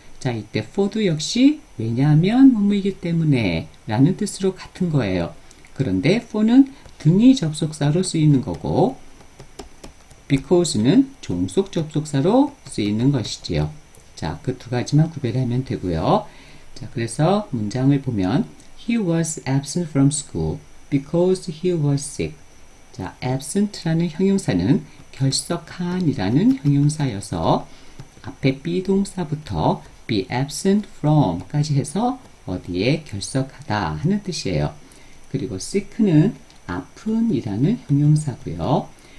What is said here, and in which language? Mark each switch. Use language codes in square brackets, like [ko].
[ko] 자, 이때 for도 역시 왜냐하면 뭐뭐이기 때문에 라는 뜻으로 같은 거예요. 그런데 for는 등위 접속사로 쓰이는 거고 because는 종속 접속사로 쓰이는 것이지요. 자, 그 두 가지만 구별하면 되고요. 자, 그래서 문장을 보면 [en] He was absent from school because he was sick. [ko] 자, absent라는 형용사는 결석한이라는 형용사여서 앞에 be 동사부터 be absent from까지 해서 어디에 결석하다 하는 뜻이에요. 그리고 sick는 아픈이라는 형용사고요.